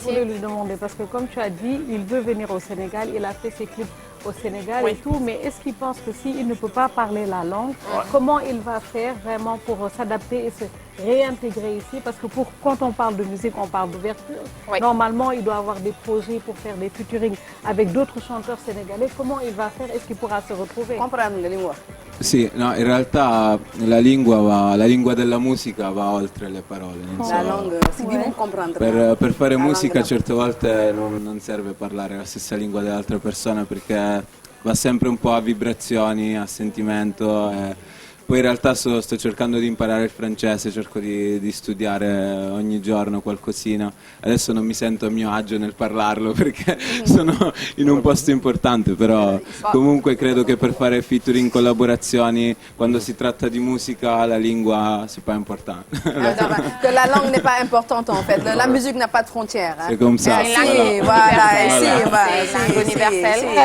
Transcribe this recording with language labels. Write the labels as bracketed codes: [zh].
[fr] Je voulais lui demander, parce que comme tu as dit, il veut venir au Sénégal, il a fait ses clips au Sénégal et tout, mais est-ce qu'il pense que s'il ne peut pas parler la langue, comment il va faire vraiment pour s'adapter et se réintégrer ici? Parce que quand on parle de musique, on parle d'ouverture. Normalement, il doit avoir des projets pour faire des featuring avec d'autres chanteurs sénégalais. Comment il va faire? Est-ce qu'il pourra se retrouver? [it] Comprendre la lingua. Sì, no, in realtà la lingua della musica va oltre le parole. [fr] La langue, si dit non comprendre. [it] Per fare musica certe volte non serve parlare la stessa lingua delle altre persone perché va sempre un po' a vibrazioni, a sentimento. Poi in realtà sto cercando di imparare il francese, cerco di studiare ogni giorno qualcosina. Adesso non mi sento a mio agio nel parlarlo perché sono in un posto importante, però comunque credo che per fare featuring, collaborazioni, quando si tratta di musica, la lingua [fr] c'est pas important. Que la langue n'est pas importante en fait, la musique n'a pas de frontières. C'est comme ça. [it] Sì, [fr] voilà, [it] sì, [fr] c'est une langue universelle.